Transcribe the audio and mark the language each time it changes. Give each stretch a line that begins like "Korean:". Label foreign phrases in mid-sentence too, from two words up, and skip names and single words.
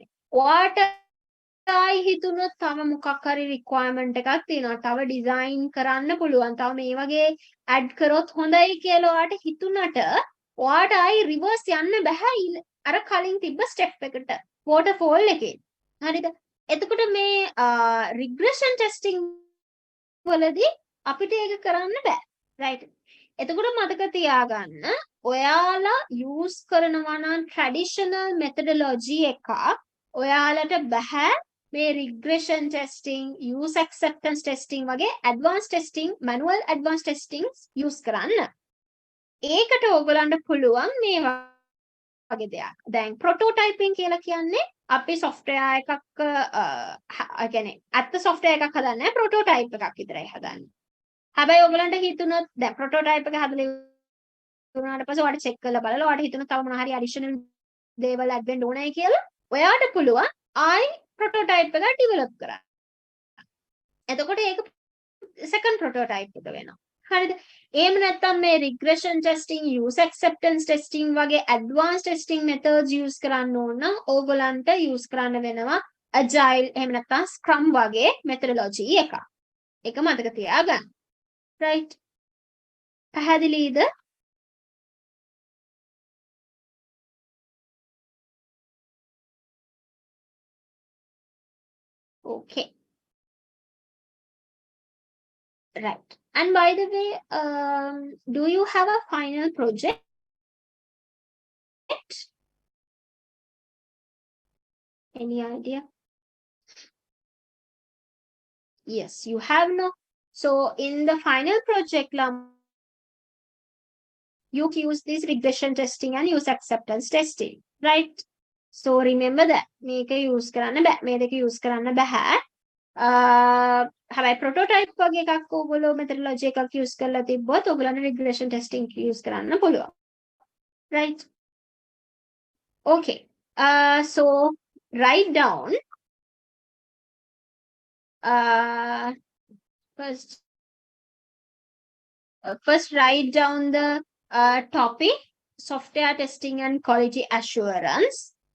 Sinhala: ඔයාට ආයි හිතුනොත් තව මොකක් හරි requirement එකක් තියෙනවා, තව design කරන්න පුළුවන්, තව මේ වගේ add කරොත් හොඳයි කියලා ඔයාට හිතුනට ඔයාට ආයි reverse යන්න බෑ අර කලින් තිබ්බ step එකට waterfall එකේ. හරිද? එතකොට මේ
English: regression testing
Sinhala: වලදී අපිට ඒක කරන්න බෑ. right? එතකොට මතක තියාගන්න, ඔයාලා use කරනවා නම්
English: traditional methodology
Sinhala: එකක්, ඔයාලට බෑ මේ
English: regression testing, user acceptance testing
Sinhala: වගේ
English: advanced testing, manual advanced testings
Sinhala: use කරන්න. ඒකට ඕගොල්ලන්ට පුළුවන් මේ වගේ දෙයක්. දැන් prototyping කියලා කියන්නේ අපි software එකක් කියන්නේ ඇත්ත software එකක් හදන්නේ prototype එකක් විතරයි හදන්නේ. හැබැයි ඔයගලන්ට හිතුනොත් දැන් prototype එක හදලා ඉවරනාට පස්සේ ඔයාලට check කරලා බලලා ඔයාලට හිතුනොත් තව මොනවා හරි additional දේවල් add වෙන්න ඕනයි කියලා ඔයාට පුළුවන් ආයි prototype එක develop කරන්න. එතකොට ඒක
English: second prototype
Sinhala: එක වෙනවා. හරිද? එහෙම නැත්නම් මේ
English: regression testing, user acceptance testing
Sinhala: වගේ
English: advanced testing methods
Sinhala: use කරන්න ඕන නම් ඕගලන්ට use කරන්න වෙනවා agile එහෙම නැත්නම් scrum වගේ methodology එකක්. ඒක මතක තියාගන්න. right? පැහැදිලිද?
English: okay. right. And by the way, do you have a final project? Any idea? Yes, you have no. So in the final project, you use this regression testing and user acceptance testing, right? So remember that.
Sinhala: මේක use කරන්න බෑ. මේ දෙක use කරන්න බෑ. හැබැයි prototype වගේ එකක් ඕගොල්ලෝ methodology එකක් use කරලා තිබ්බොත් ඕගොල්ලන්ට
English: regression testing
Sinhala: use කරන්න පුළුවන්.
English: right? okay. So write down Uh, first, first write down the topic, software testing and quality assurance.